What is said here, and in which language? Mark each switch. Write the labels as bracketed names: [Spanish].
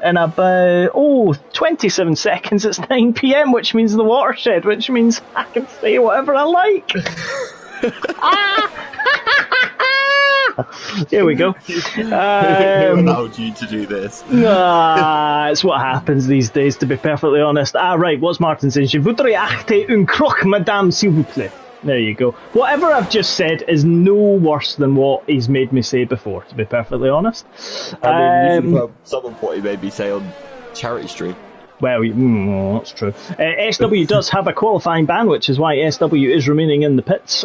[English] In about, 27 seconds, it's 9 PM, which means the watershed, which means I can say whatever I like. Here we go. Who allowed you to do this? It's what happens these days, to be perfectly honest. Right, what's Martin saying? [French] Je voudrais acheter un croque, madame, s'il vous plaît. [English] There you go. Whatever I've just said is no worse than what he's made me say before, to be perfectly honest. I mean, you should someone what he made me say on Charity Stream. Well, that's true. SW does have a qualifying ban, which is why SW is remaining in the pits.